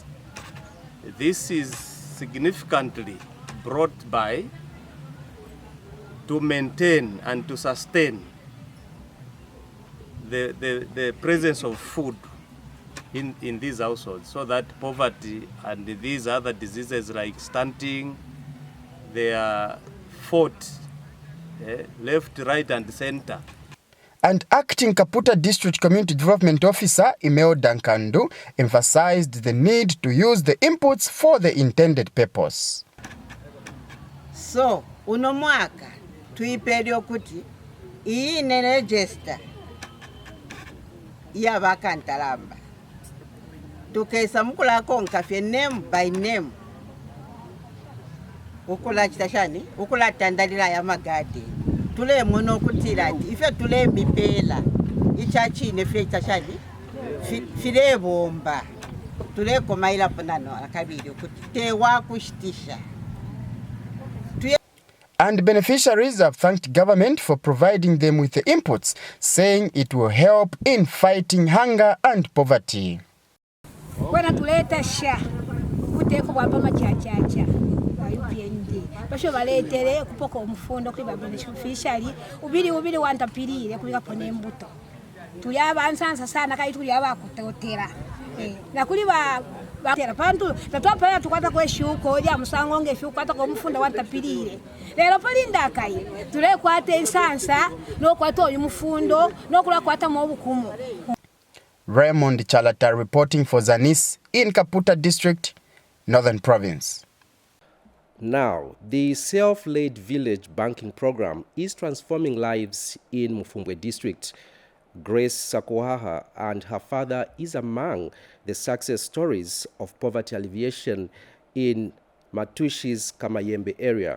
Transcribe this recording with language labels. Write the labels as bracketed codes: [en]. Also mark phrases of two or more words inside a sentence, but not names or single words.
[en] This is significantly brought by to maintain and to sustain the presence of food in these households, so that poverty and these other diseases like stunting, they are fought left, right, and center. And acting Kaputa District Community Development Officer Imeo Dankandu emphasized the need to use the inputs for the intended purpose. So, [bem] uno mwaka tuiperio kuti iyi ne register ya vakantalamba. Tukesa mukula konka fye [en] name by name. [bem] Ukula chitashani, ukula tandalila ya magadi. Tule mono kutirati, ife tule mipela. Ichachi ne fye chitashani, file bomba. Tule komaila panano, akabili kuti tewa kushtisha. [en] And beneficiaries have thanked government for providing them with the inputs, saying it will help in fighting hunger and poverty. [bem] Wana tuleta sha, kuteko wapama chachacha. Basho baletere kupoko umufundo kuri beneficiary ubiri wantapirire kuri kapone mbuto. Tuli abansansa sana kai tuli abakutotera. Na kuri batera pantu tatwapera tukwata kweshuko ya musango ngefi kwata ko mufunda watapirire lero palinda kai tule kwata ensansa no kwata oyu mufundo no kula kwata mu bukumu. [en] Raymond Chalata reporting for ZANIS in Kaputa District, Northern Province. Now, the self-led village banking program is transforming lives in Mfumbwe District. Grace Sakuhaha and her father is among the success stories of poverty alleviation in Matushi's Kamayembe area.